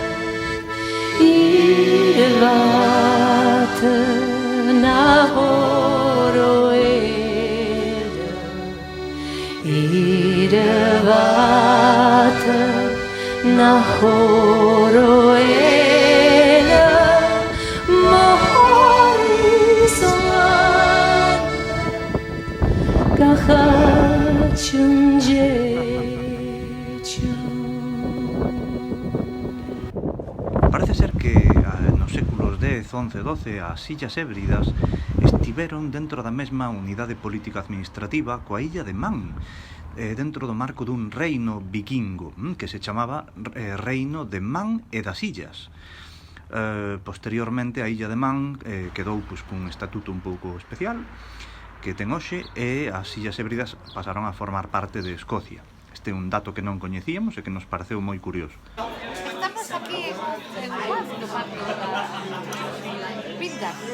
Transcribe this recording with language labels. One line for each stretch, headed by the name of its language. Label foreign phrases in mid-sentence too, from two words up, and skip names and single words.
Galician: Irvata nahoroena Irvata nahoroena mohori solana kahacın jechu. Parece ser que nos séculos X, XI e XII as illas Hébridas estiveron dentro da mesma unidade político-administrativa coa illa de Man, dentro do marco dun reino vikingo que se chamaba Reino de Man e das Illas. Posteriormente a illa de Man quedou cun estatuto un pouco especial que ten hoxe, e as illas Hébridas pasaron a formar parte de Escocia. Este é un dato que non coñecíamos e que nos pareceu moi curioso. Estamos aquí en Guasco, Pinta.